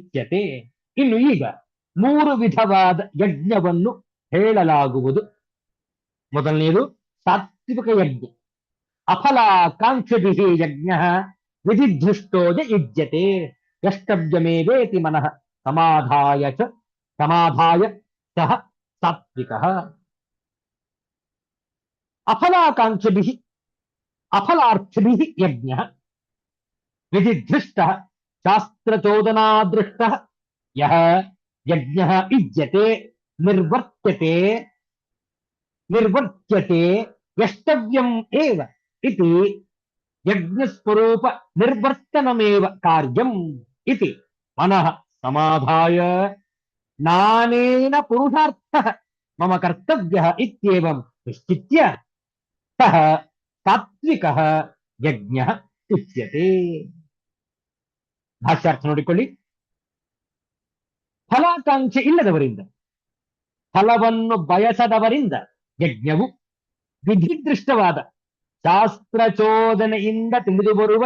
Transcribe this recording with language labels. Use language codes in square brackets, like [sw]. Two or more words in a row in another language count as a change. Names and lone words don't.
[kn] ಇನ್ನು ಈಗ ಮೂರು ವಿಧವಾದ ಯಜ್ಞವನ್ನು ಹೇಳಲಾಗುವುದು. ಮೊದಲನೆಯದು ಸಾತ್ವಿಕ ಯಜ್ಞ. [sa] ಅಫಲಾಕಾಂಕ್ಷಿಭಿಃ ಯಜ್ಞಃ ವಿಧಿದೃಷ್ಟೋ ಯ ಯುಜ್ಯತೆ ಯಷ್ಟವ್ಯಮೇವೇತಿ ಮನಃ ಸಮಾಧಾಯ ಸಹ ಸಾತ್ವಿಕಃ. ಅಫಲಾಕಾಂಕ್ಷಿಭಿಃ ಅಫಲಾರ್ಥಿಭಿಃ ಯಜ್ಞಃ ವಿಧಿದೃಷ್ಟಃ ಶಾಸ್ತ್ರಚೋದನಾದೃಷ್ಟಃ ಯಃ ಯಜ್ಞಃ ಯುಜ್ಯತೆ ನಿರ್ವರ್ತ್ಯತೆ ಯಷ್ಟವ್ಯಂ ಏವ ಇತಿ ಯಜ್ಞಸ್ವರೂಪ ನಿರ್ವರ್ತನಮೇವ ಕಾರ್ಯಂ ಇತಿ ಮನಃ ಸಮಾಧಾಯ ನಾನೇನ ಪುರುಷಾರ್ಥಃ ಮಮ ಕರ್ತವ್ಯಃ ಇತ್ಯೇವಂ ನಿಶ್ಚಿತ್ಯ ಸಹ ಸಾತ್ವಿಕಃ ಯಜ್ಞಃ ಉಚ್ಯತೆ. [kn] ಭಾಷ್ಯಾರ್ಥ ನೋಡಿಕೊಳ್ಳಿ. ಫಲಾಕಾಂಕ್ಷೆ ಇಲ್ಲದವರಿಂದ, ಫಲವನ್ನು ಬಯಸದವರಿಂದ ಯಜ್ಞವು ವಿಧಿದೃಷ್ಟವಾದ ಶಾಸ್ತ್ರಚೋದನೆಯಿಂದ ತಿಳಿದು ಬರುವ